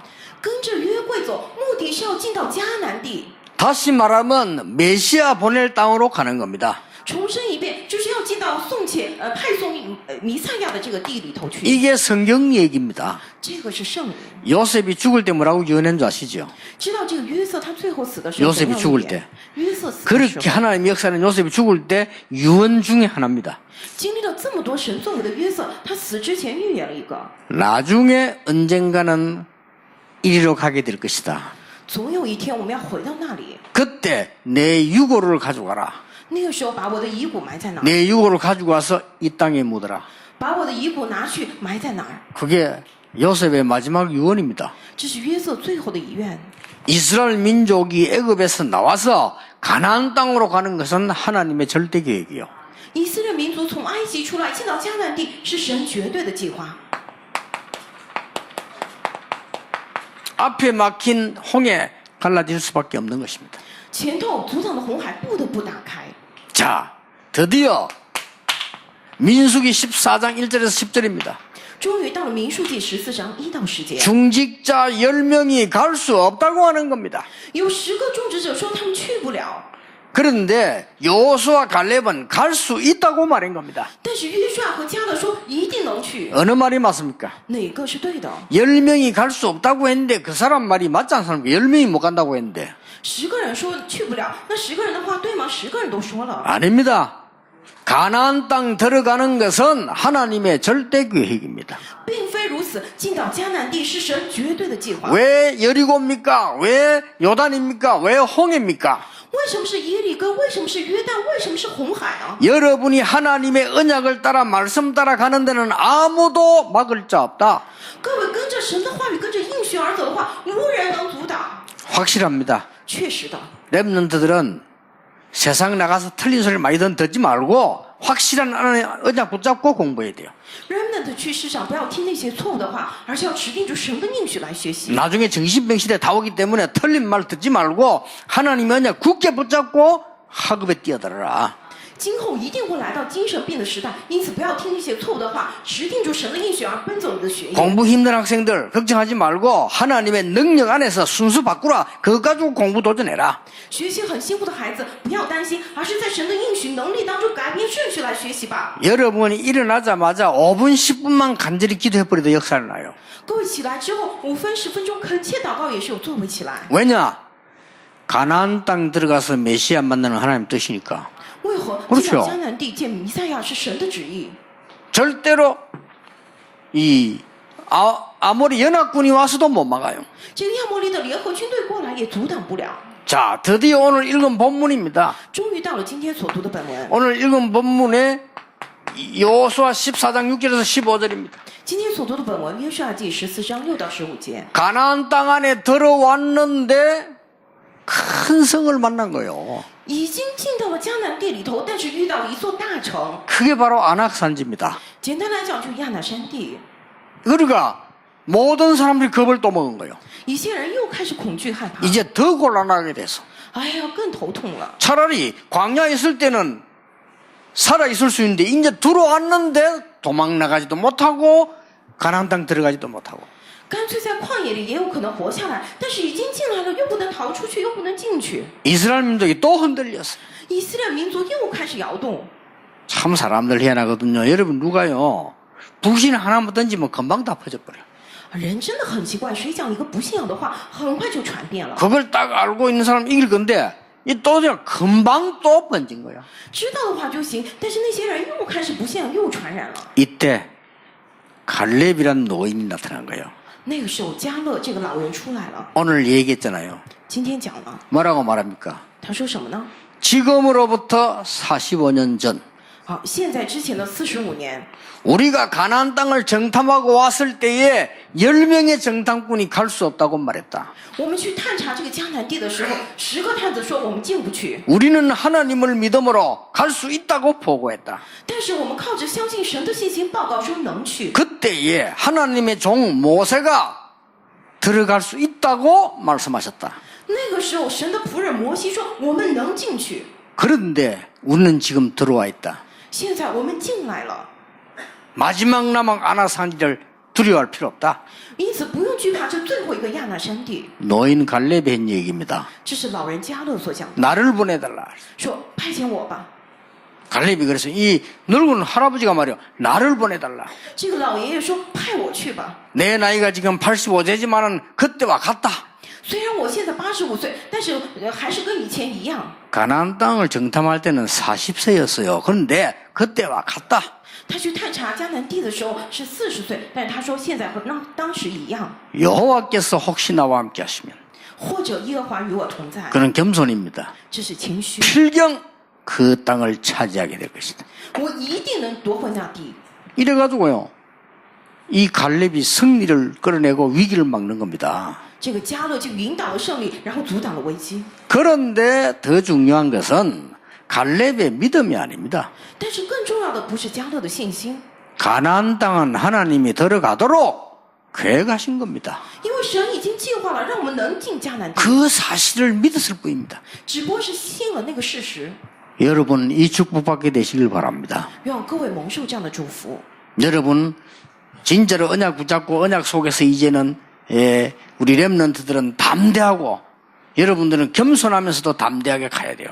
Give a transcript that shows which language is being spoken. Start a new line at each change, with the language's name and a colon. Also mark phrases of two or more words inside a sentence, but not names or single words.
Chinese: 跟着约柜走，目的是要进到迦南地。
Korean: 다시 말하면 메시아 보낼 땅으로 가는 겁니다.
Chinese: 重申一遍，就是要进到派送弥赛亚的这个地里头去。
Korean: 이게 성경 얘기입니다.
Chinese: 这个是圣灵。
Korean: 요셉이 죽을 때 뭐라고 예언한 줄 아시죠?
Chinese: 知道这个约瑟他最后死的时候，
Korean: 요셉이 죽을 때
Chinese: 约瑟死的时
Korean: 그렇게
Chinese: 候，
Korean: 하나님의 역사는 요셉이 죽을 때 유언 중에 하나입니다.
Chinese: 经历了这么多神作为的约瑟，他死之前预言了一个，
Korean: 나중에 언젠가는 이리로 가게 될 것이다.
Chinese: 总有一天我们要回到那里。
Korean: 그때 내 유고를 가져가라.
Chinese: 那个时候把我的遗骨埋在哪儿？
Korean: 내 유고를 가지고 와서 이 땅에 묻어라.
Chinese: 把我的遗骨拿去埋在哪儿？
Korean: 그게 요셉의 마지막 유언입니다.
Chinese: 这是约瑟最后的遗愿。
Korean: 이스라엘 민족이 애굽에서 나와서 가나안 땅으로 가는 것은 하나님의 절대 계획이요.
Chinese: 以色列民族从埃及出来进到迦南地，是神绝对的计划。
Korean: 앞에 막힌 홍해 갈라질 수밖에 없는 것입니다.
Chinese: 前头阻挡的红海不得不打开。
Korean: 자, 드디어 민수기 14장 1절에서 10절입니다.
Chinese: 终于到了民数记14章1到10节，
Korean: 중직자 10명이 갈 수 없다고 하는 겁니다.
Chinese: 有10个种植者说他们去不了，
Korean: 그런데 여호수아 갈렙은 갈 수 있다고 말한 겁니다.
Chinese: 但是约书亚和迦勒说一定能去。
Korean: 어느 말이 맞습니까?
Chinese: 哪个是对的？
Korean: 10명이 갈 수 없다고 했는데 그 사람 말이 맞지 않습니까? 10명이 못 간다고 했는데
Chinese: 10 个人说去不了，那10个人的话对吗？10个人都说了。
Korean: 아닙니다. 가나안 땅 들어가는 것은 하나님의 절대 계획입니다.
Chinese: 并非如此，进到迦南地是神绝对的计划。
Korean: 왜 여리고입니까? 왜 요단입니까? 왜 홍해입니까?
Chinese: 为什么是耶利哥？为什么是约旦？为什么是红海呢？
Korean: 여러분이 하나님의 언약을 따라 말씀 따라 가는 데는 아무도 막을 자 없다.
Chinese: 各位跟着神的话语，跟着应许而走的话，无人能阻挡。
Korean: 확실합니다.
Chinese: 确实的，
Korean: 랩런트들은 세상 나가서 틀린 소리 많이 듣지 말고 확실한 언약 붙잡고 공부해야 돼요.
Chinese: remnant 去世上不要听那些错误的话，而是要持定住神的应许来学习。
Korean: 나중에 정신병 시대 다 오기 때문에 틀린 말 듣지 말고 하나님의 언약 굳게 붙잡고 학업에 뛰어들어라.
Chinese: 今后一定会来到精神病的时代，因此不要听那些错误的话，持定住神的应许而奔走你的学业。
Korean: 공부 힘든 학생들 걱정하지 말고 하나님의 능력 안에서 순수 바꾸라. 그거 가지고 공부 도전해라.
Chinese: 学习很辛苦的孩子不要担心，而是在神的应许能力当中改变顺序来学习吧。
Korean: 여러분이 일어나자마자 5분 10분만 간절히 기도해버려도 역사를 나요.
Chinese: 各位起来之后5分10分钟恳切祷告也是有作为起来。
Korean: 왜냐? 가나안 땅 들어가서 메시아 만나는 하나님 뜻이니까.
Chinese: 为何
Korean: 그렇죠
Chinese: 进到迦南地见弥赛亚是神的旨意？
Korean: 절대로 이 아모리 연합군이 와서도 못 막아요.
Chinese: 这个亚摩利的联合军队过来也阻挡不了。
Korean: 자, 드디어 오늘 읽은 본문입니다.
Chinese: 终于到了今天所读的本文。
Korean: 오늘 읽은 본문에 여호수아 14장 6절에서 15절입니다.
Chinese: 今天所读的本文，约书亚记14章6到15节。
Korean: 가나안 땅 안에 들어왔는데 큰 성을 만난 거예요.
Chinese: 已经进到了迦南地里头，但是遇到了一座大城。
Korean: 그게 바로 안악산지입니다.
Chinese: 简单来讲，就亚拿山地。
Korean: 그러니까 모든 사람들이 겁을 또 먹은 거예요.
Chinese: 一些人又开始恐惧害怕。
Korean: 이제 더 곤란하게 돼서.
Chinese: 哎呀，更头痛了。
Korean: 차라리 광야에 있을 때는 살아있을 수 있는데 이제 들어왔는데 도망 나가지도 못하고 가나안 땅 들어가지도 못하고.
Chinese: 干脆在旷野里也有可能活下来，但是已经进来了，又不能逃出去，又不能进去。
Korean: 이스라엘 민족이 또 흔들렸어요.
Chinese: 以色列民族又开始摇动。
Korean: 참 사람들 희한하거든요. 여러분 누가요 불신 하나만 던지면 금방 다 퍼져버려요.
Chinese: 人真的很奇怪，谁讲一个不信仰的话，很快就传遍了。
Korean: 그걸 딱 알고 있는 사람 이길 건데 이 또 그냥 금방 또 번진 거야.
Chinese: 知道的话就行，但是那些人又开始不信仰，又传染了。
Korean: 이때 갈렙이란 노인이 나타난 거예요.
Chinese: 那个时候，迦勒这个老人出来了。
Korean: 오늘 얘기했잖아요.
Chinese: 今天讲了，
Korean: 뭐라고 말합니까?
Chinese: 他说什么呢？
Korean: 지금으로부터 45년 전
Chinese: 好，现在之前的45年，
Korean: 우리가 가나안 땅을 정탐하고 왔을 때에 10명의 정탐꾼이 갈 수 없다고 말했다.
Chinese: 我们去探查这个迦南地的时候，10个探子说我们进不去，
Korean: 우리는 하나님을 믿음으로 갈 수 있다고 보고했다.
Chinese: 但是我们靠着相信神的信心报告说能去。
Korean: 그때에 하나님의 종 모세가 들어갈 수 있다고 말씀하셨다.
Chinese: 那个时候，神的仆人摩西说我们能进去。
Korean: 그런데 우리는 지금 들어와 있다.
Chinese: 现在我们进来了，
Korean: 마지막 남은 아낙산지를 두려워할 필요 없다.
Chinese: 因此不用惧怕这最后一个亚拿山地。
Korean: 노인 갈렙이 한 얘기입니다.
Chinese: 这是老人迦勒所讲的，
Korean: 나를 보내달라.
Chinese: 说派遣我吧。
Korean: 갈렙이 그래서 이 늙은 할아버지가 말이야 나를 보내달라.
Chinese: 这个老爷爷说：“派我去吧。
Korean: 내 나이가 지금 85세지만은 그때와 같다.
Chinese: 虽然我现在85岁，但是还是跟以前一样。
Korean: 가나안 땅을 정탐할 때는 40세였어요. 그런데 그때와 같다.
Chinese: 他去探查迦南地的时候是40岁，但是他说现在和当时一样。
Korean: 여호와께서 혹시 나와 함께 하시면
Chinese: 或者耶和华与我同在，
Korean: 그는 겸손입니다.
Chinese: 这是谦虚。
Korean: 필경 그 땅을 차지하게 될 것이다.
Chinese: 我一定能夺回那地。
Korean: 이래가지고요 이 갈렙이 승리를 끌어내고 위기를 막는 겁니다.
Chinese: 这个迦勒就引导了胜利，然后阻挡了危机。
Korean: 그런데 더 중요한 것은 갈렙의 믿음이 아닙니다.
Chinese: 但是更重要的不是迦勒的信心，
Korean: 가나안 땅은 하나님이 들어가도록 계획하신 겁니다.
Chinese: 因为神已经计划了让我们能进迦南地，
Korean: 그 사실을 믿었을 뿐입니다.
Chinese: 只不过是信了那个事实。
Korean: 여러분 이 축복받게 되시길 바랍니다.
Chinese: 愿各位蒙受这样的祝福。
Korean: 여러분 진짜로 언약 붙잡고 언약 속에서 이제는 우리 렘넌트들은 담대하고 여러분들은 겸손하면서도 담대하게 가야 돼요.